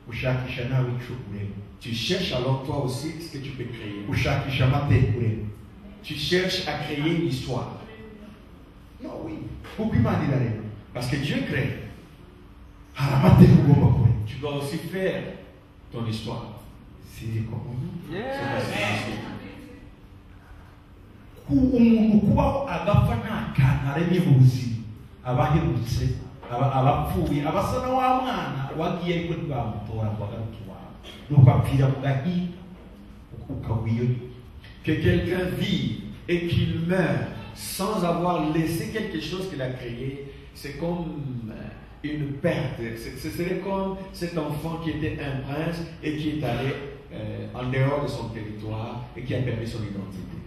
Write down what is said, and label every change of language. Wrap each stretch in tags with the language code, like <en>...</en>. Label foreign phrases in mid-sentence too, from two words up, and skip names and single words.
<fr>Tu cherches alors toi aussi ce que tu peux créer. Tu cherches à créer une histoire. Non, oui. Parce que Dieu crée. Tu dois aussi faire ton histoire. C'est</fr> <rw>abapfuye abasana wa mwana wagiye ariko ntibamutora ngo agaruke iwawe nuko apfira mu gahi ukagwiyo.</rw> <fr>Que quelqu'un vive et qu'il meurt sans avoir laissé quelque chose qu'il a créé, c'est comme une perte. Ce serait comme cet enfant qui était un prince et qui est allé en dehors de son territoire et qui a perdu son identité.</fr>